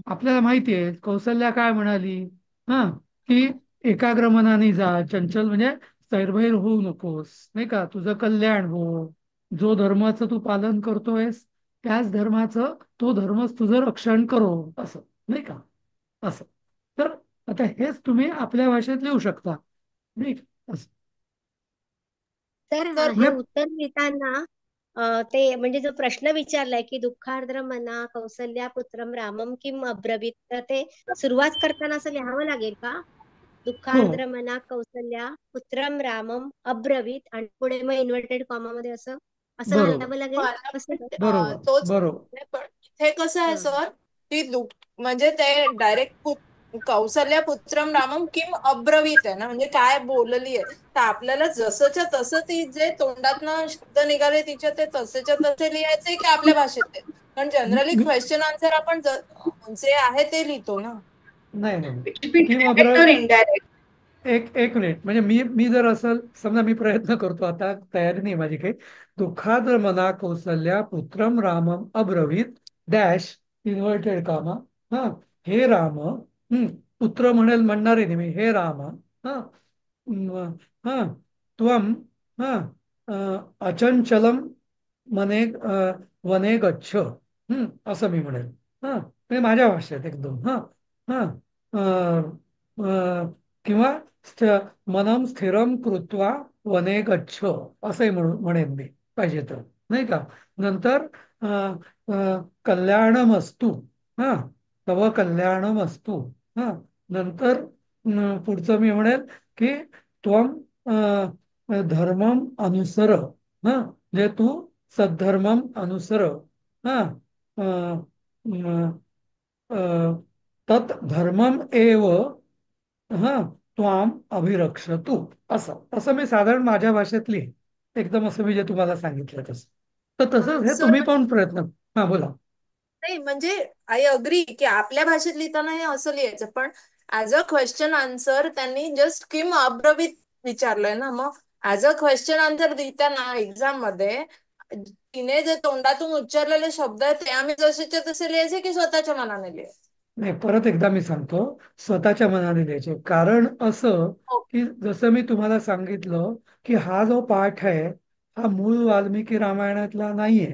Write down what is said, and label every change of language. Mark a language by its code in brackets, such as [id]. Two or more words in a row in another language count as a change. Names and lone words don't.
[mr] आपल्याला माहिती आहे कौसल्या काय म्हणाली, हा, की एकाग्र मनाने जा, चंचल म्हणजे सैरभैर होऊ नकोस, नाही का, तुझं कल्याण हो, जो धर्माचं तू पालन करतोयस त्याच धर्माचं, तो धर्मच तुझं रक्षण करो, असं, नाही का, असं. तर आता हेच तुम्ही आपल्या भाषेत लिहू शकता, नाही का? असं. तर तर हे म्हणजे उत्तर लिहिताना ते म्हणजे जो प्रश्न विचारलाय की [sa] दुःखार्द्र मना कौसल्या पुत्रम रामम किम अब्रवीत, [mr] तर ते सुरुवात करताना असं लिहावं लागेल का? हो, [sa] दुःखार्द्र मना कौसल्या पुत्रम रामम अब्रवीत [mr] आणि पुढे मग [en] inverted comma [mr] मध्ये असं असं बरोबर, घालावं लागेल मला कसं पण काय? बरोबर, तोच बरोबर. आहे, पण इथे कसं आहे हा. सर, की म्हणजे ते डायरेक्ट [sa] कौसल्या पुत्रम रामम किम अब्रवीत [mr] आहे ना, म्हणजे काय बोलली आहे, तर आपल्याला जसंच्या तसं ती जे तोंडातनं शब्द निघाले तिच्या ते तसेच्या तसे लिहायचे की आपल्या भाषेत ते, कारण जनरली मी [en] question answer [mr] आपण जे आहे ते लिहितो ना. नाही नाही, [en] It should be [mr] किंवा [en] direct or indirect. [mr] एक मिनिट, म्हणजे मी मी जर असं समजा, मी प्रयत्न करतो, आता तयारी नाही माझी काही. [sa] दुःखाद्र मना कौसल्या पुत्रम रामम अब्रवीत [en] dash inverted comma, [mr] हा, हे राम, पुत्र म्हणणारे नाही मी, हे राम, हा, हा, त्वम, हा, [sa] अचंचलम मने वने गच्छ, [mr] असं मी म्हणेल. हा, म्हणजे माझ्या भाषेत एकदम, हा, हा, किंवा [sa] मनम स्थिरम कृत्वा वने गच्छ, [mr] असंही म्हणेन मी पाहिजे तर, नाही का. नंतर कल्याणमस्तु, हा, [sa] तव कल्याणमस्तु, [mr] हा, नंतर पुढचं मी म्हणेल की [sa] त्वम धर्मम अनुसर, [mr] हा, म्हणजे तू [sa] सद्धर्मम अनुसर, [mr] हा, अ, [sa] तत् धर्मम एव, हा, त्वाम अभिरक्षतु, [mr] असं असं मी साधारण माझ्या भाषेत लिहीन, एकदम असं मी जे तुम्हाला सांगितलं तसं. तर तसंच हे सर तुम्ही पण प्रयत्न, हा, बोला. नाही म्हणजे [en] I agree [mr] की आपल्या भाषेत लिहिताना हे असं लिहायचं, पण [en] as a question answer [mr] त्यांनी जस्ट [sa] किम अब्रवीत [mr] विचारलंय ना, मग [en] as a question answer [mr] लिहिताना एक्झाम मध्ये तिने जे तोंडातून उच्चारलेले शब्द आहेत ते आम्ही जसेच्या तसे लिहायचे की स्वतःच्या मनाने लिहायचे? नाही, परत एकदा मी सांगतो, स्वतःच्या मनाने द्यायचे. कारण असं की जसं मी तुम्हाला सांगितलं की हा जो पाठ आहे हा मूळ वाल्मिकी रामायणातला नाहीये.